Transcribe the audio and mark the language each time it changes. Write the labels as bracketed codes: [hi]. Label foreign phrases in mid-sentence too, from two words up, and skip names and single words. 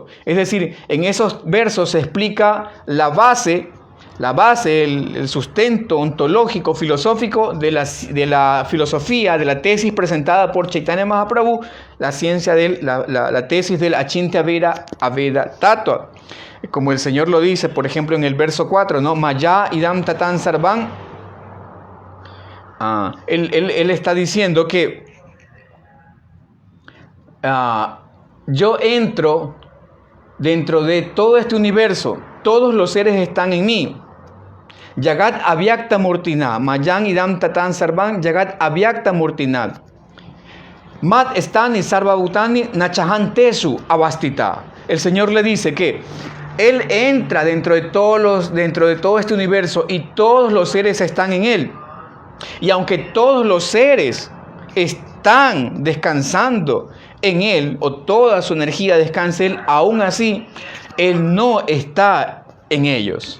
[es] Es decir, en esos versos se explica la base, el sustento ontológico, filosófico de la filosofía, de la tesis presentada por Chaitanya Mahaprabhu, la ciencia la tesis del Achintya Aveda Tattva. Como el Señor lo dice, por ejemplo, en el verso 4, ¿no? [sa] मया इदं ततं सर्वम्. [es] Él está diciendo que yo entro dentro de todo este universo, todos los seres están en mí. [sa] जगत् अव्यक्त मूर्तिना, मया इदं ततं सर्वं, जगत् अव्यक्त मूर्तिना. मत् स्थानि सर्वभूतानि नचाहंतेषु अवस्थितः. [es] El Señor le dice que Él entra dentro de todo este universo y todos los seres están en Él. Y aunque todos los seres están descansando en Él, o toda su energía descansa en Él, aún así, Él no está en ellos.